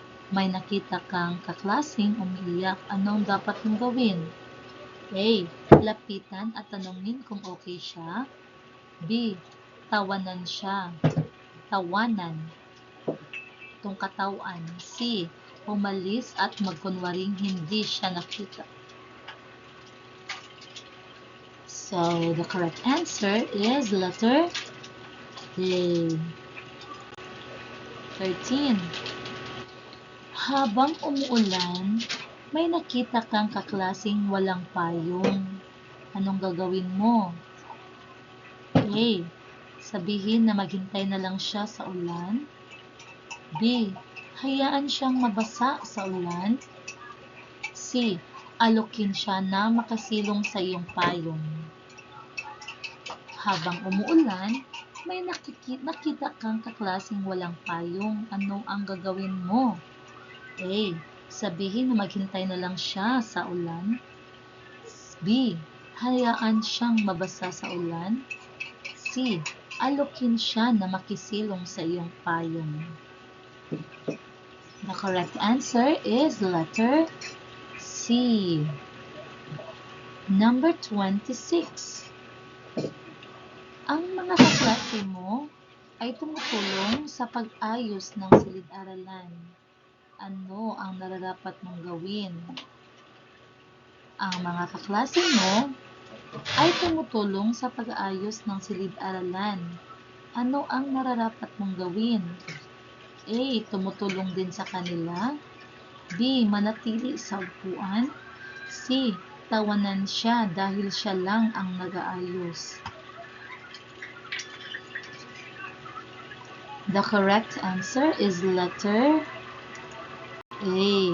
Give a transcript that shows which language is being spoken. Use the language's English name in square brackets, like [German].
[Filipino] May nakita kang kaklaseng umiiyak. Anong dapat mong gawin? A. Lapitan at tanungin kung okay siya. B. Tawanan siya. Tawanan. Itong katawan. C. Umalis at magkunwaring hindi siya nakita. [English] So, the correct answer is letter A. [Filipino] 13. Habang umuulan, may nakita kang kaklaseng walang payong. Anong gagawin mo? A. Sabihin na maghintay na lang siya sa ulan. B. Hayaan siyang mabasa sa ulan. C. Alokin siya na makasilong sa iyong payong. Habang umuulan, may nakita kang kaklaseng walang payong. Ano ang gagawin mo? A. Sabihin na maghintay na lang siya sa ulan. B. Hayaan siyang mabasa sa ulan. C. Alokin siya na makisilong sa iyong payong. [English] The correct answer is letter C. Number 26. [Filipino] Ang mga kaklase mo ay tumutulong sa pag-ayos ng silid-aralan. Ano ang nararapat mong gawin? Ang mga kaklase mo ay tumutulong sa pag-aayos ng silid-aralan. Ano ang nararapat mong gawin? A. Tumutulong din sa kanila. B. Manatili sa upuan. C. Tawanan siya dahil siya lang ang nag-aayos. [English] The correct answer is letter A.